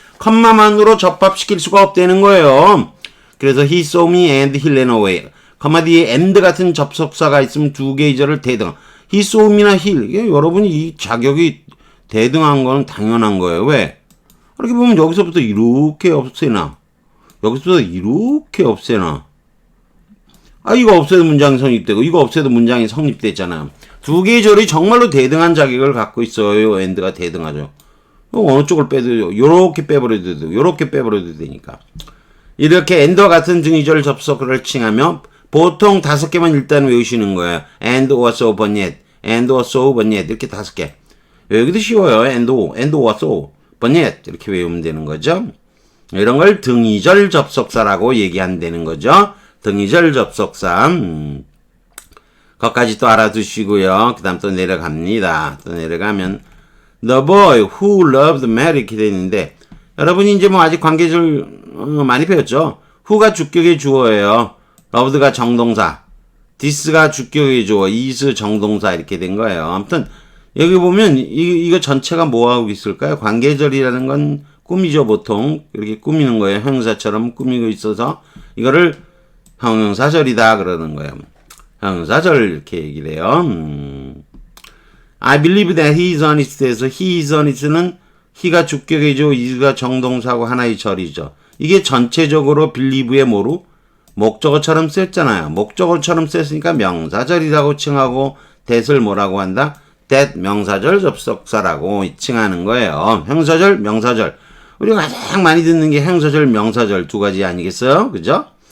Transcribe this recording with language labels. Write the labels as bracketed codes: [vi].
[ko] 컴마만으로 접합시킬 수가 없다는 거예요. 그래서 [en] he saw me and he ran away. [ko] 컴마 뒤에 and 같은 접속사가 있으면 두 개의 절을 대등. he saw me나 he. 이게 여러분이 이 자격이 대등한 거는 당연한 거예요. 왜? 이렇게 보면 여기서부터 이렇게 없애나. 여기서부터 이렇게 없애나. 이거 없애도 문장이 성립되고 이거 없애도 문장이 성립되잖아요. 두 개의 절이 정말로 대등한 자격을 갖고 있어요. and가 대등하죠. 어느 쪽을 빼도 요렇게 빼버려도 되고 요렇게 빼버려도 되니까. 이렇게 and와 같은 등위절 접속을 칭하며 보통 5개만 일단 외우시는 거예요. [en] and or so but yet, and or so but yet [ko] 이렇게 5개. 여기도 쉬워요. [en] and or so but yet [ko] 이렇게 외우면 되는 거죠. 이런 걸 등위절 접속사라고 얘기한다는 거죠. 등위절 접속사. 거기까지 또 알아두시고요. 그 다음 또 내려갑니다. 또 내려가면 [en] The boy who loved Mary [ko] 이렇게 되어 있는데 여러분이 이제 뭐 아직 관계절 많이 배웠죠. who가 주격의 주어예요. loved가 정동사. this가 주격의 주어. is 정동사 이렇게 된 거예요. 아무튼 여기 보면 이거 전체가 뭐하고 있을까요? 관계절이라는 건 꾸미죠. 보통 이렇게 꾸미는 거예요. 형용사처럼 꾸미고 있어서 이거를 형용사절이다 그러는 거예요. 형용사절 이렇게 얘기를 해요. [en] I believe that he is honest [ko] 에서 he is honest는 he가 주격이죠. is가 정동사고 하나의 절이죠. 이게 전체적으로 believe의 뭐로? 목적어처럼 쓰였잖아요. 목적어처럼 쓰였으니까 명사절이라고 칭하고 that을 뭐라고 한다? that 명사절 접속사라고 칭하는 거예요. 형사절, 명사절. 우리가 가장 많이 듣는 게 형사절, 명사절 두 가지 아니겠어요? 그죠?